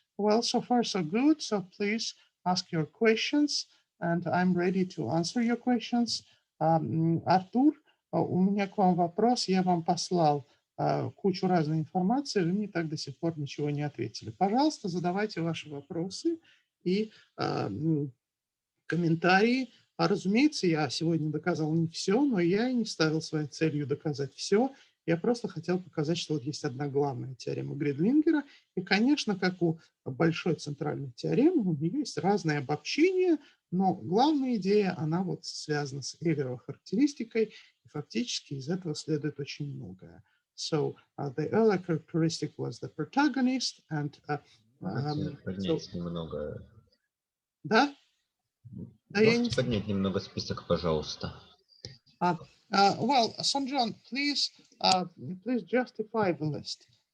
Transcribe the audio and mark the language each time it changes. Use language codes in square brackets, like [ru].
[en] Well, so far so good, so please ask your questions, and I'm ready to answer your questions. [ru] Артур, у меня к вам вопрос, я вам послал кучу разной информации, вы мне так до сих пор ничего не ответили. Пожалуйста, задавайте ваши вопросы и комментарии. Разумеется, я сегодня доказал не все, но я и не ставил своей целью доказать все. Я просто хотел показать, что вот есть одна главная теорема Гридлингера. И, конечно, как у большой центральной теоремы, у нее есть разные обобщения, но главная идея, она вот связана с Эйлеровой характеристикой, и фактически из этого следует очень многое. [en] So the Euler characteristic was the protagonist, and [ru] поднять немного. Да? Можете поднять немного список, пожалуйста? [en] Well, Сан-Джон, please justify the list.